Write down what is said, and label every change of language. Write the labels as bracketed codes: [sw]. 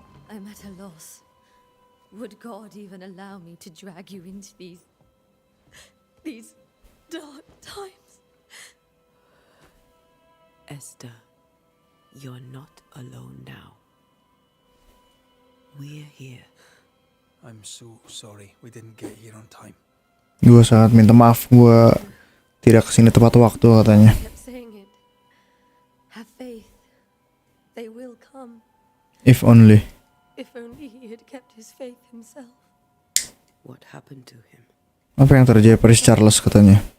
[en] I'm at a loss. Would God even allow me to drag you into these dark times? Esther, you're not alone now. We're here. I'm so sorry we didn't get here on time. [id] Gue sangat minta maaf, gue tidak kesini tepat waktu katanya. [en] I kept saying it. Have faith. They will come. If only. If only he had kept his faith himself. What happened to him? [id] Apa yang terjadi pada Charles katanya?